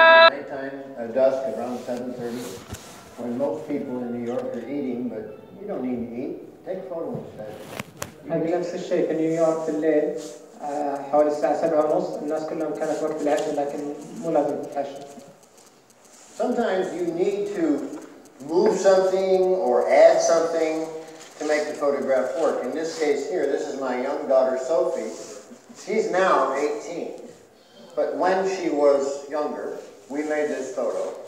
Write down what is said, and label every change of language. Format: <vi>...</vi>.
<en>Nighttime, dusk around 7:30, when most people in New York are eating, but you don't need to eat. Take a photo instead.</en> <ar>هذا نفس الشيء في نيويورك في الليل حوالي الساعة 7:30 الناس كلهم كانت وقت العشاء، لكن مو لازم تتعشى.</ar> <en>Sometimes you need to move something or add something to make the photograph work. In this case here, this is my young daughter Sophie. She's now 18. But when she was younger, we made this photo.</en>